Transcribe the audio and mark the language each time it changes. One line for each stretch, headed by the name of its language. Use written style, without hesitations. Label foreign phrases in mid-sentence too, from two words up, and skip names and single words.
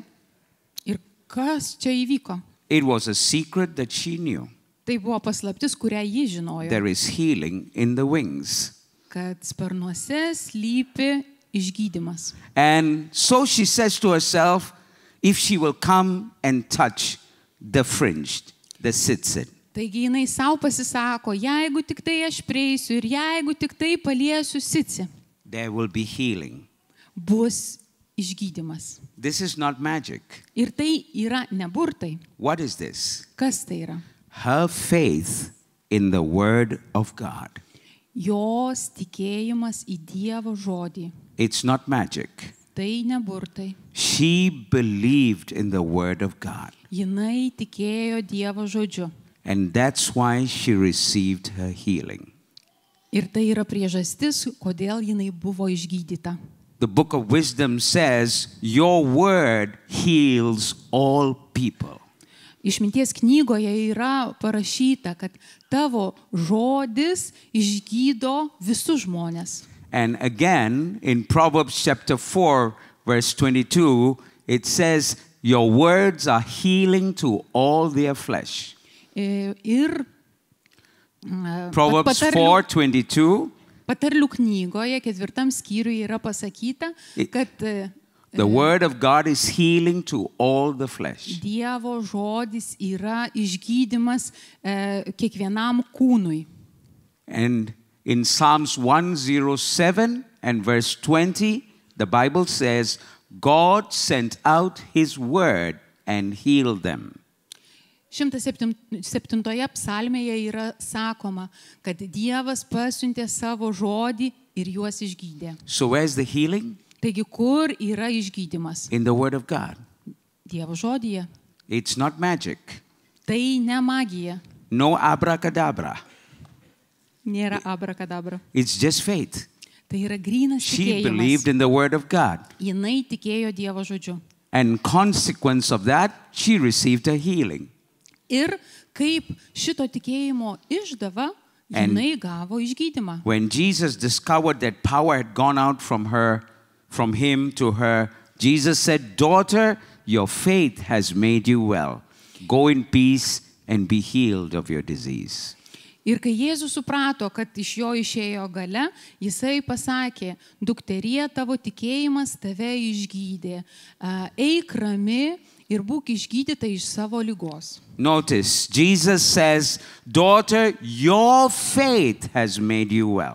Lithuanian: Ir kas čia įvyko?
English: It was a secret that she knew.
Lithuanian: Tai buvo paslaptis, kurią ji žinojo.
English: There is healing in the wings.
Lithuanian: Kad sparnuose slypi išgydymas.
English: And so she says to herself, if she will come and touch the fringe, the tzitzit.
Lithuanian: Taigi jinai savo pasisako, jeigu tik tai aš prieisiu ir jeigu tik tai paliesiu sitsi,
English: There will be healing.
Lithuanian: bus išgydymas.
English: This is not magic.
Lithuanian: Ir tai yra ne burtai.
English: What is this?
Lithuanian: Kas tai yra?
English: Her faith in the word of God.
Lithuanian: Jos tikėjimas į Dievo žodį.
English: It's not magic.
Lithuanian: Tai ne burtai.
English: She believed in the word of God.
Lithuanian: Jinai tikėjo Dievo žodžiu.
English: And that's why she received her healing.
Lithuanian: Ir tai yra priežastis, kodėl jinai buvo išgydyta.
English: The book of wisdom says, your word heals all people.
Lithuanian: Išminties knygoje yra parašyta, kad tavo žodis išgydo visus žmonės.
English: And again, in Proverbs chapter 4, verse 22, it says, your words are healing to all their flesh.
Lithuanian: Ir
English: Proverbs 4:22.
Lithuanian: Patarlių knygoje 4 skyriuje yra pasakyta, kad
English: The word of God is healing to all the flesh.
Lithuanian: Dievo žodis yra išgydymas kiekvienam kūnui.
English: And in Psalms 107 and verse 20, the Bible says, God sent out his word and healed them.
Lithuanian: 107 psalmėje yra sakoma, kad Dievas pasiuntė savo žodį ir juos išgydė.
English: So where's the healing?
Lithuanian: Taigi, kur yra išgydymas?
English: In the word of God.
Lithuanian: Dievo žodyje.
English: It's not magic.
Lithuanian: Tai ne magija.
English: No abracadabra.
Lithuanian: Nėra abrakadabra.
English: It's just faith.
Lithuanian: Tai yra grynas
English: She believed
Lithuanian: tikėjimas.
English: in the word of God.
Lithuanian: Jinai tikėjo Dievo žodžiu.
English: And consequence of that, she received a healing.
Lithuanian: Ir kaip šito tikėjimo išdava, jinai gavo išgydymą.
English: When Jesus discovered that power had gone out from him to her, Jesus said, daughter, your faith has made you well. Go in peace and be healed of your disease.
Lithuanian: Ir kai Jėzus suprato, kad iš jo išėjo galia, jisai pasakė, dukterie, tavo tikėjimas tave išgydė. Eik rami ir būk išgydyta iš savo ligos.
English: Notice, Jesus says, daughter, your faith has made you well.